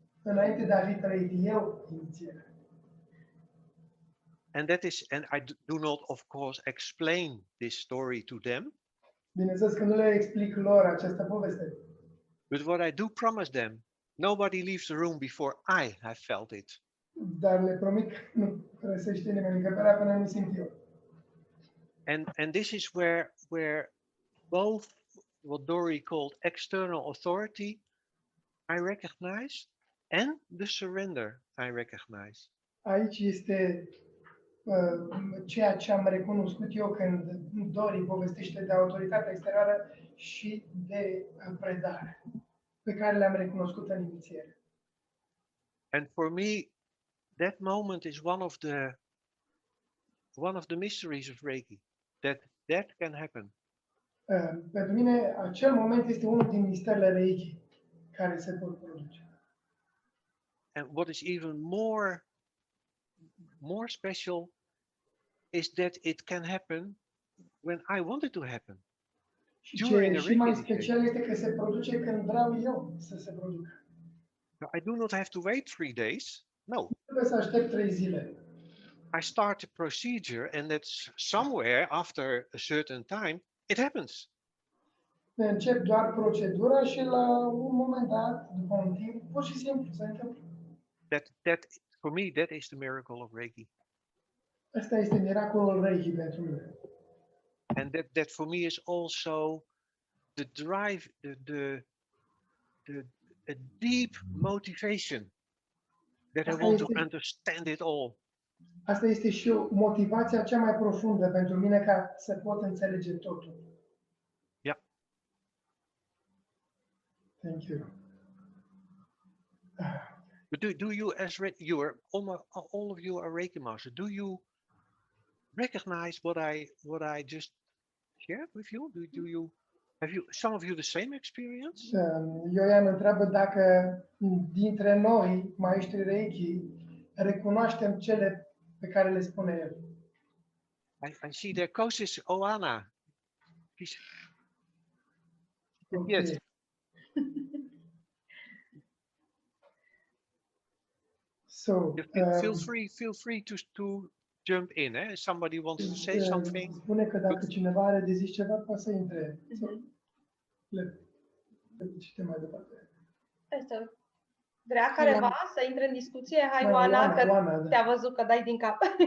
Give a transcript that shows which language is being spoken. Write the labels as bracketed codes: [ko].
[ro] Înainte de a fi trăit eu inițierea. [en] And I do not, of course, explain this story to them. [ro] Bineînțeles că nu le explic lor această poveste. [en] But what I do promise them, nobody leaves the room before I have felt it. [ro] Dar le promit că nu părăsește nimeni încăperea până nu simt eu. [en] And this is where both what Dori called external authority I recognize and the surrender I recognize. [ro] Aici este ceea ce am recunoscut eu când Dori povestește de autoritatea exterioară și de predare, pe care le-am recunoscut în inițiere. [en] And for me, that moment is one of the mysteries of Reiki, that can happen. [ro] Pentru mine, acel moment este unul din misterele Reiki care se pot produce. [en] And what is even more special is that it can happen when I want it to happen. [ro] Și [en] During [ro] ce a și mai Reiki special este că se produce când vreau eu să se producă. [en] So I do not have to wait 3 days. No, [ro] Nu trebuie să aștept 3 zile. [en] I start the procedure and that's somewhere after a certain time, it happens. [ro] Încep doar procedura și la un moment dat, după un timp, pur și simplu se întâmplă. [en] For me, that is the miracle of Reiki. [ro] Asta este miracolul Reiki pentru mine. [en] And that for me is also the drive, a deep motivation that I want to understand it all. [ro] Asta este și motivația cea mai profundă pentru mine ca să pot înțelege totul. [en] Yeah. Thank you. But do you, as you are all of you are Reiki master, do you recognize what I just shared with you? Have you some of you the same experience? [ro] Jojan întreabă dacă dintre noi, maestri Reiki, recunoaștem cele pe care le spune el. [en] I see their coaches, Oana. Okay. Yes. So, feel free to jump in. Somebody wants to say something. [ro] Spune că dacă cineva are de zis ceva, poate să intre. Citim mai departe. Vrea careva să intre în discuție? Hai, Oana, că te-a văzut că dai din cap.